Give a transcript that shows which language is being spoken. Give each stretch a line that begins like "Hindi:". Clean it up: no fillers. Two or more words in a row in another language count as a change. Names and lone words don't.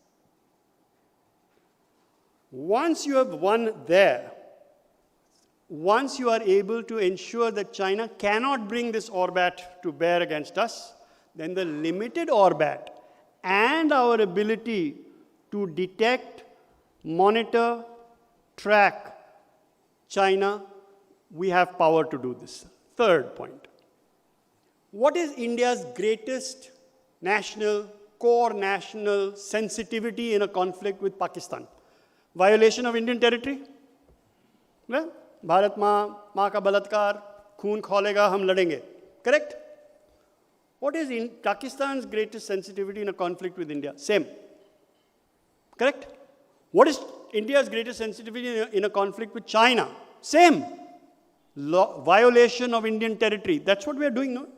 English: Once you have won there, once you are able to ensure that China cannot bring this orbit to bear against us, then the limited orbit and our ability to detect, monitor, track China, we have power to do this. Third point. What is India's greatest core national sensitivity in a conflict with Pakistan? Violation of Indian territory?
Hindi: Well, भारत माँ का बलात्कार, खून खौलेगा, हम लड़ेंगे.
English: Correct? What is Pakistan's greatest sensitivity in a conflict with India? Same. Correct? What is India's greatest sensitivity in a conflict with China? Same. Violation of Indian territory. That's what we are doing now.